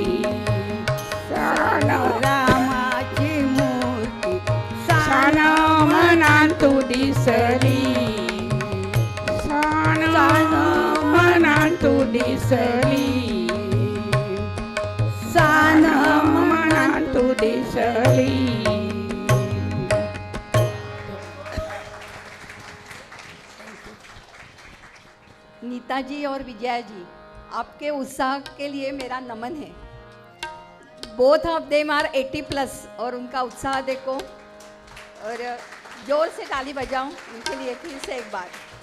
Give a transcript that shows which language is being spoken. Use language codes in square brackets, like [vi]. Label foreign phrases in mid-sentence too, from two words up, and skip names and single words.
[mr] सान रामाची मूर्ती सान मनांतू दिसली सान मनांतू दिसली सान मनांतू दिसली [hi] नीता जी और विजया जी, आपके उत्साह के लिए मेरा नमन है। [en] Both of them are 80+ [hi] और उनका उत्साह देखो और जोर से ताली बजाओ उनके लिए फिर से एक बार।